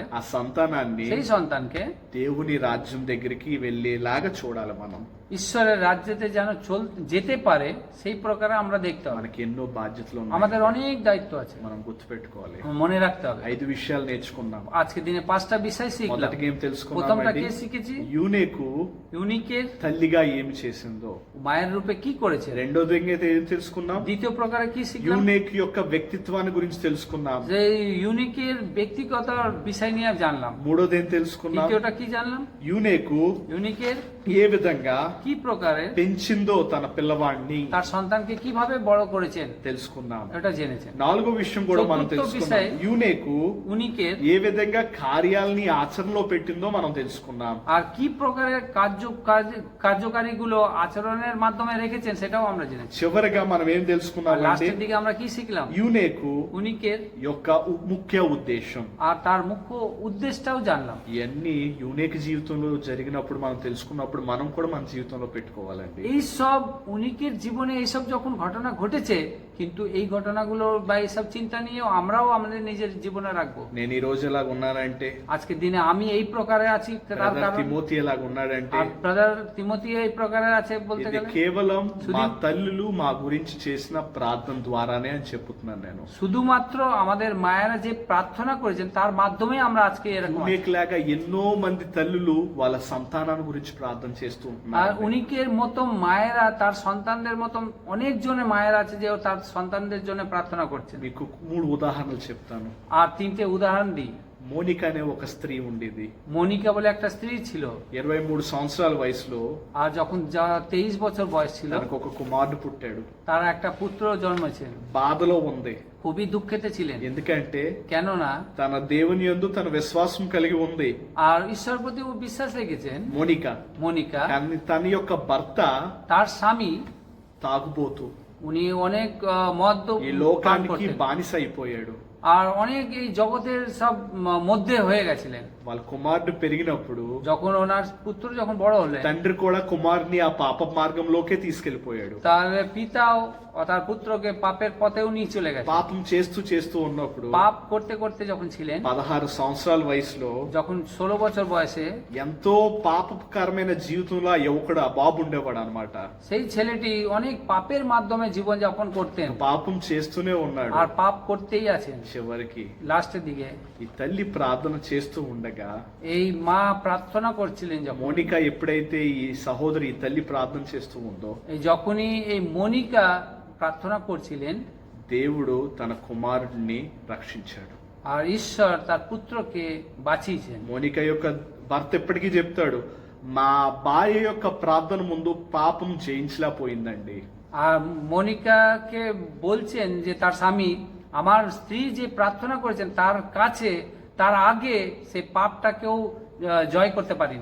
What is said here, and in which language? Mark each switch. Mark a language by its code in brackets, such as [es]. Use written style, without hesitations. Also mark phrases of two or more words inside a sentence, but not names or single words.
[te] ఆ సంతానాన్ని [bn] সেই সন্তানকে [te] దేవుని రాజ్యం దగ్గరికి వెళ్ళేలాగా చూడాలి. మనం [bn] ঈশ্বরের রাজ্যেতে যেন যেতে পারে সেই প্রকারে আমরা দেখতে হবে। [te] మనకి ఎన్నో బాధ్యతలు [bn] আমাদের [te] ఉన్నాయి, [bn] অনেক দায়িত্ব আছে, [te] మనం గుర్తుపెట్టుకోవాలి. [bn] মনে রাখতে হবে। [te] 5 విషయాలు నేర్చుకున్నాం. [bn] আজকে দিনে 5টা বিষয় শিখলাম। [te] మొదటిగా ఏం [bn] প্রথমটা [te] తెలుసుకున్నామండి? [bn] কে শিখেছি? [te] యూనేకు [bn] ইউনিকের [te] తల్లిగా ఏమి చేసిందో. [bn] মায়ের রূপে কি করেছে। [te] రెండోది ఏం తెలుసుకున్నాం? [bn] দ্বিতীয় প্রকারে কি শিখলাম? [te] యూనేక్ యొక్క వ్యక్తిత్వాన్ని గురించి తెలుసుకున్నాం. [bn] যে ইউনিকের ব্যক্তিগত বিষয় নিয়ে জানলাম। [te] మూడోది ఏం తెలుసుకున్నాం? [bn] তৃতীয়টা কি জানলাম? [te] యూనేకు [bn] ইউনিকের [te] ఏ విధంగా [bn] কি প্রকারে [te] పెంచిందో తన పిల్లవాడిని [bn] তার সন্তানকে কিভাবে বড় করেছেন [te] తెలుసుకున్నాం. [bn] এটা জেনেছেন। [te] నాలుగో విషయం కూడా మనం చతుర్థ తెలుసుకున్నాం. విషయం. యూనేకు [bn] ইউনিকের [te] ఏ విధంగా కార్యాలని ఆచరణలో పెట్టిందో మనం తెలుసుకున్నాం. [bn] আর কি প্রকারের কার্যকারীগুলো আচরণের মাধ্যমে রেখেছেন সেটাও আমরা জেনেছি। [te] చివరిగా మనం ఏం [bn] আর [te] తెలుసుకున్నాం అంటే [bn] লাস্টের দিকে আমরা কি শিখলাম? [te] యూనేకు [bn] ইউনিকের [te] యొక్క ముఖ్య ఉద్దేశం. [bn] আর তার মুখ্য উদ্দেশ্যটাও জানলাম। [te] ఇవన్నీ యూనేక్ జీవితంలో జరిగినప్పుడు మనం తెలుసుకున్నప్పుడు మనం కూడా మన జీవితంలో పెట్టుకోవాలండి. [bn] এই সব উনিকের জীবনে এইসব যখন ঘটনা ঘটেছে, কিন্তু এই ঘটনাগুলো বা এইসব চিন্তা নিয়েও আমরাও আমাদের নিজের জীবনে রাখবো। [te] నేను ఈ రోజు ఎలాగ ఉన్నానంటే, [bn] আজকের দিনে আমি এই প্রকারে আছি তার [te] బ్రదర్ [bn] কারণ [te] తిమోతి ఎలాగ ఉన్నాడంటే, [bn] আর ব্রাদার তিমোথি এই প্রকারে আছে বলতে [te] ఇది [bn] গেলে [te] కేవలం మా సుదీప్. తల్లులు మా గురించి చేసిన ప్రార్థన ద్వారానే అని చెప్తున్నాను నేను. [bn] শুধুমাত্র আমাদের মায়েরা যে প্রার্থনা করেছেন তার মাধ্যমে আমরা আজকে এরকম আছি। [te] యూనేక్ లాగా ఎన్నో మంది తల్లులు వాళ్ళ సంతానాన్ని గురించి ప్రార్థన చేస్తూ [bn] আর [te] ఉంటున్నారు. [bn] উনিকের মতো মায়েরা তার সন্তানদের মতো অনেক জনে মায়েরা আছে যে তার সন্তানদের জন্য প্রার্থনা করছেন। [te] మీకు 3 ఉదాహరణలు చెప్తాను. [bn] আর 3টে উদাহরণ দিই। [te] మోనిక అనే ఒక స్త్రీ ఉండేది. [bn] মনিকা বলে একটা স্ত্রী ছিল, [te] 23 సంవత్సరాల వయసులో [bn] আর যখন 23 বছর বয়স ছিল [te] తనకు ఒక కుమారుడు పుట్టాడు. [bn] তার একটা পুত্র জন্মেছেন। [te] బాధలో ఉంది, [bn] খুবই দুঃখেতে ছিলেন, [te] ఎందుకంటే [bn] কেননা [te] తన దేవుని యందు తన విశ్వాసం కలిగి ఉంది [bn] আর ঈশ্বর প্রতি ও বিশ্বাস রেখেছেন [te] మోనిక. [bn] মনিকা। [te] కానీ తన యొక్క భర్త [bn] তার স্বামী [te] తాగుబోతు. [bn] উনি অনেক মদ [te] ఈ [bn] পান [te] లోకానికి [bn] করতেন। [te] బానిస అయిపోయాడు. [bn] আর অনেক এই জগতের সব মধ্যে হয়ে গেছিলেন। [te] వాళ్ళ కుమారుడు పెరిగినప్పుడు [bn] যখন ওনার পুত্র যখন বড় হলেন, [te] తండ్రి కూడా కుమారుని ఆ పాప మార్గంలోకే తీసుకెళ్లిపోయాడు. [bn] তার পিতাও তার পুত্রকে পাপের পথেও নিয়ে চলে গেছে। [te] పాపం చేస్తూ చేస్తూ ఉన్నప్పుడు [bn] পাপ করতে করতে যখন ছিলেন, [te] 16 సంవత్సరాల వయసులో [bn] যখন 16 বছর বয়সে, [te] ఎంతో పాపకరమైన జీవితంలో ఆ యువకుడు ఆ బాబు ఉండేవాడు అనమాట. [bn] সেই ছেলেটি অনেক পাপের মাধ্যমে জীবন যাপন করতেন [te] పాపం చేస్తూనే ఉన్నాడు. [bn] আর পাপ করতেই আছেন। [te] చివరికి [bn] লাস্টের দিকে [te] ఈ తల్లి ప్రార్థన చేస్తూ ఉండగా [bn] এই মা প্রার্থনা করছিলেন, যখন [te] మోనికా ఎప్పుడైతే ఈ సహోదరి ఈ తల్లి ప్రార్థన చేస్తూ ఉందో [bn] এই যখনই এই মনিকা প্রার্থনা করছিলেন, [te] దేవుడు తన కుమారుడిని రక్షించాడు. [bn] আর ঈশ্বর তার পুত্রকে বাঁচিয়েছেন। [te] మోనికా యొక్క భర్త ఎప్పటికీ చెప్తాడు, మా భార్య యొక్క ప్రార్థన ముందు పాపం జయించలేకపోయిందండి. [bn] আর মনিকাকে বলছেন যে তার স্বামী, আমার স্ত্রী যে প্রার্থনা করেছেন তার কাছে, তার আগে সে পাপটাকেও জয় করতে পারিনি।